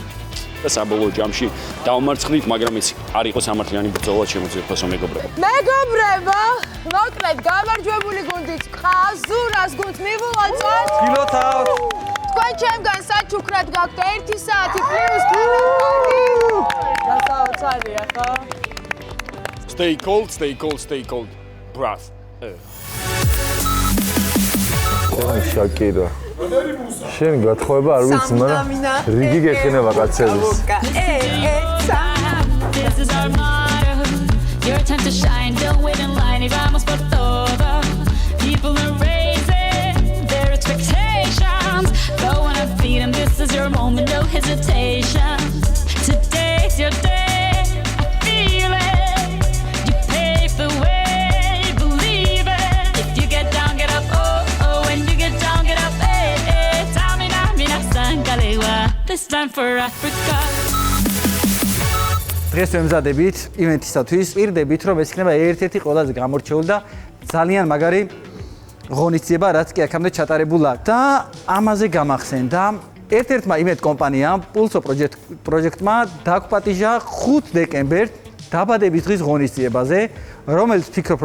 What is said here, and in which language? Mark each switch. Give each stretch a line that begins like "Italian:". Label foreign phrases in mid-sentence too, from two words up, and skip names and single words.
Georgian: და საბოლოო ჯამში დავმარცხდით, მაგრამ ის არ იყო სამართლიანი ბრძოლა შემოძიებასო მეგობრებო. მეგობრებო, მოკლედ გამარჯვებული გუნდიც ყავს, ზურას გუნდს მივუღწევთ. გილოცავთ. თქვენ ჩემგან საჩუქრად გაქვთ 1 საათი პლუს თამაში. გასაოცარია ხო?
English: Stay cold, stay cold, stay cold. Brav.
Georgian: შაკირა. შენ გათხოვება არ ვიცი, მაგრამ რიგი გექნება კაცების.
English: This is our motto. Your time to shine. Don't wait in line.
Spanish: Y vamos por todo.
English: People are raising their expectations. Go on and feed them. This is your moment. No hesitation. Today's your day. I feel it. You pave the way. Believe it. If you get down, get up. Oh, oh. When you get down, get up. Hey, hey. Tamina, mina, sangalewa. This time for Africa.
Georgian: დღეს ვემზადებით ივენთისათვის, პირდებით რომ ეს იქნება ერთ-ერთი ყველაზე გამორჩეული და ძალიან მაგარი ღონისძიება, რაც კი აქამდე ჩატარებულა და ამაზე გამახსენდა ერთ-ერთმა ივენთ კომპანიამ Pulso პროექტმა დაგვპატიჟა 5 დეკემბერს დაბადების დღის ღონისძიებაზე, რომელიც ვფიქრობ,